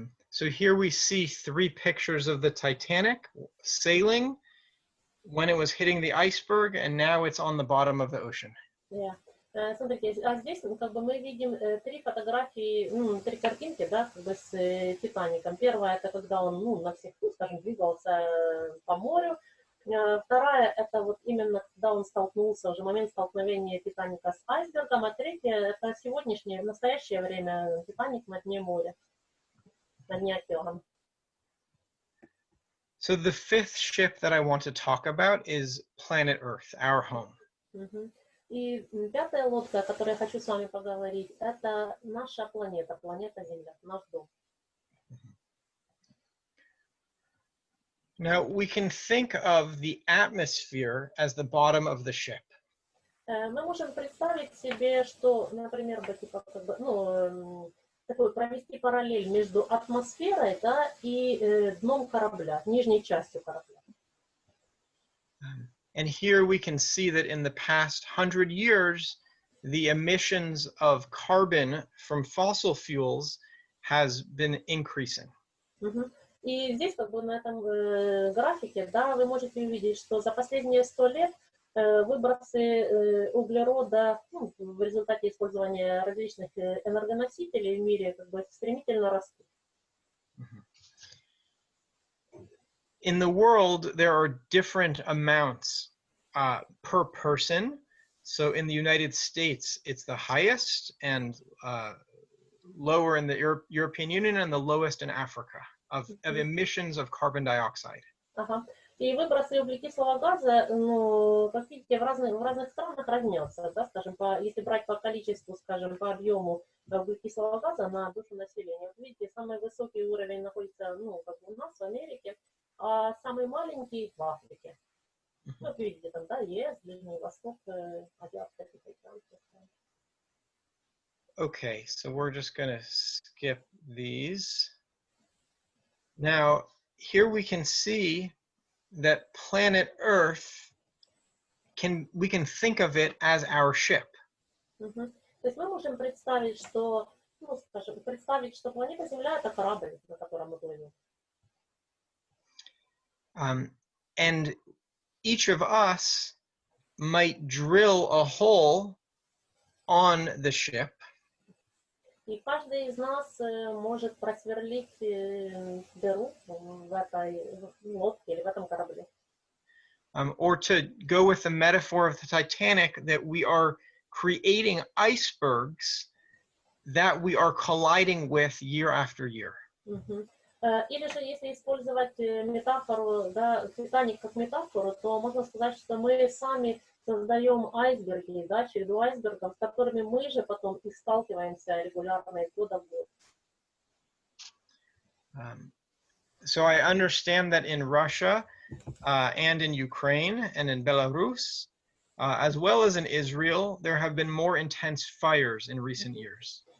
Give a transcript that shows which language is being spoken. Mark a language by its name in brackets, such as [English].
[English] So here we see 3 pictures of the Titanic sailing when it was hitting the iceberg, and now it's on the bottom of the ocean. Yeah. [Russian] Смотрите, а здесь как бы мы видим 3 фотографии, 3 картинки, да, как бы с Титаником. Первая это когда он, на всех, скажем, двигался по морю. Вторая это вот именно когда он столкнулся, уже момент столкновения Титаника с айсбергом. А третья это сегодняшнее, в настоящее время Титаник на дне моря, на дне океана. [English] So the 5th ship that I want to talk about is Planet Earth, our home. [Russian] И 5-я лодка, о которой я хочу с вами поговорить, это наша планета, планета Земля, наш дом. [English] Now we can think of the atmosphere as the bottom of the ship. [Russian] Мы можем представить себе, что, например, типа, как бы, такой провести параллель между атмосферой, да, и дном корабля, нижней частью корабля. [English] And here we can see that in the past 100 years, the emissions of carbon from fossil fuels has been increasing. [Russian] И здесь, как бы на этом графике, да, вы можете увидеть, что за последние 100 лет выбросы углерода в результате использования различных энергоносителей в мире как бы стремительно растут. [English] In the world, there are different amounts per person. So in the United States, it's the highest and lower in the European Union and the lowest in Africa of emissions of carbon dioxide. [Russian] И выбросы углекислого газа, как видите, в разных странах разнятся, да, скажем, если брать по количеству, скажем, по объему углекислого газа на душу населения. Вот видите, самый высокий уровень находится, как у нас в Америке, а самый маленький в Африке. Вот видите, там, да, ЕС, Ближний Восток, Азиатская Тихоокеанская. [English] Okay, so we're just going to skip these. Now, here we can see that planet Earth, we can think of it as our ship. [Russian] То есть мы можем представить, что, что планета Земля — это корабль, на котором мы плывем. [English] And each of us might drill a hole on the ship. [Russian] И каждый из нас может просверлить дыру в этой лодке или в этом корабле. [English] Or to go with the metaphor of the Titanic, that we are creating icebergs that we are colliding with year after year. [Russian] Или же, если использовать метафору, да, Титаник как метафору, то можно сказать, что мы сами создаем айсберги, да, череду айсбергов, с которыми мы же потом и сталкиваемся регулярно из года в год. [English] So I understand that in Russia and in Ukraine and in Belarus, as well as in Israel, there have been more intense fires in recent years.